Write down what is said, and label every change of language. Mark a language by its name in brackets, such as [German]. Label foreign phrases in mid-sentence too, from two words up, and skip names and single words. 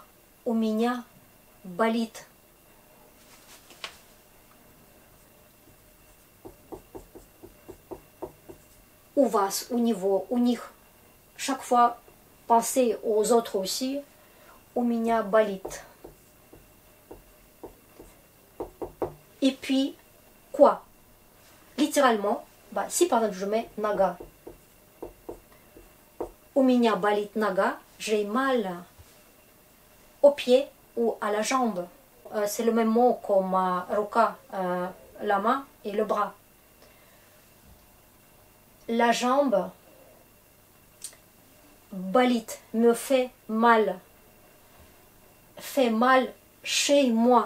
[Russian] У меня болит. У вас, у него, у них. [French] Chaque fois, pensez aux autres aussi. [Russian] У меня болит. [French] Et puis, quoi? Littéralement, bah, si par exemple je mets нога. [Russian] У меня болит нога, [French] j'ai mal au pied ou à la jambe. C'est le même mot comme рука, la main et le bras. La jambe, болит, me fait mal chez moi.